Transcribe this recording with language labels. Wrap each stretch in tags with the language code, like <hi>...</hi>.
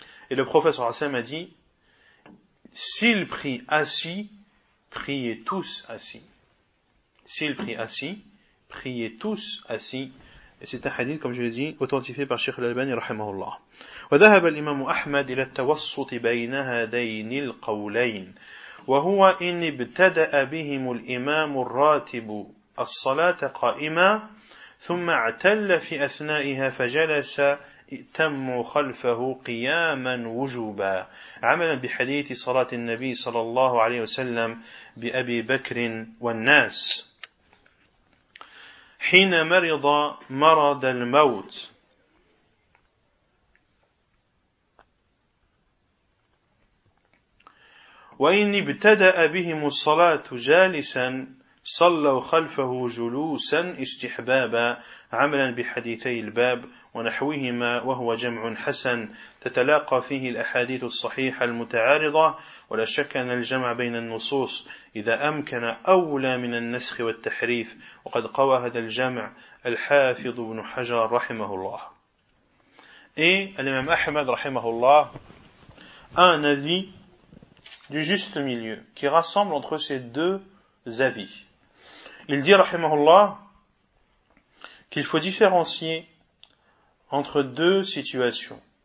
<fr>Et le prophète sallallahu alayhi wa sallam a dit, s'il prie assis, priez tous assis. S'il prie assis, priez tous assis. Et c'est un hadith, comme je l'ai dit, authentifié par Cheikh Al-Albani, rahimahullah.</fr> <ar>وذهب الإمام أحمد إلى التوسط بين هذين القولين وهو إن ابتدأ بهم الإمام الراتب الصلاة قائمة ثم اعتل في أثنائها فجلس تم خلفه قياما وجوبا عملا بحديث صلاة النبي صلى الله عليه وسلم بأبي بكر والناس حين مرض مرض الموت وإن ابتدأ بهم الصلاة جالسا صلوا خلفه جلوسا استحبابا عملا بحديثي الباب ونحوهما وهو جمع حسن تتلاقى فيه الأحاديث الصحيحة المتعارضة ولا شك أن الجمع بين النصوص إذا أمكن أولى من النسخ والتحريف وقد قوى هذا الجمع الحافظ بن حجر رحمه الله. إيه الإمام أحمد رحمه الله أنذي</ar> <fr>du juste milieu, qui rassemble entre ces deux avis. Il dit, rahimahullah, qu'il faut différencier entre deux situations.</fr>